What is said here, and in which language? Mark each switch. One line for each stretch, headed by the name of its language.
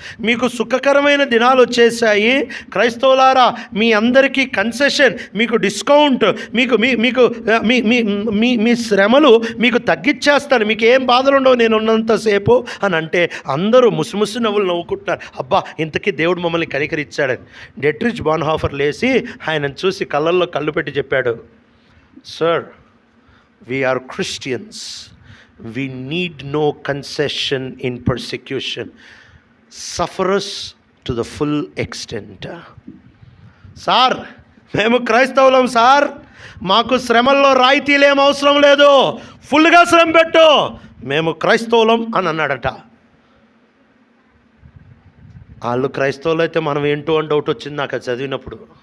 Telugu: మీకు సుఖకరమైన దినాలు వచ్చేసాయి. క్రైస్తవులారా, మీ అందరికీ కన్సెషన్, మీకు డిస్కౌంట్, మీకు మీకు మీ శ్రమలు మీకు తగ్గించేస్తాను, మీకు ఏం బాధలు ఉండవు నేను ఉన్నంతసేపు అని అంటే అందరూ ముసిముసి నవ్వులు నవ్వుకుంటున్నారు. అబ్బా, ఇంతకీ దేవుడు మమ్మల్ని కనికరించాడని. డెట్రిచ్ బాన్హాఫర్ లేచి ఆయనను చూసి కళ్ళల్లో కళ్ళు పెట్టి చెప్పాడు,
English: Sir, we are Christians. We need no concession in persecution. Suffer us to the full extent.
Telugu: Sir, మేము క్రైస్తవులం సార్, మాకు శ్రమల్లో రాయితీలేం అవసరం లేదు, ఫుల్గా శ్రమ పెట్టు, మేము క్రైస్తవులం అని అన్నాడట. వాళ్ళు క్రైస్తవులు అయితే మనం ఏంటో అని డౌట్ వచ్చింది నాకు చదివినప్పుడు.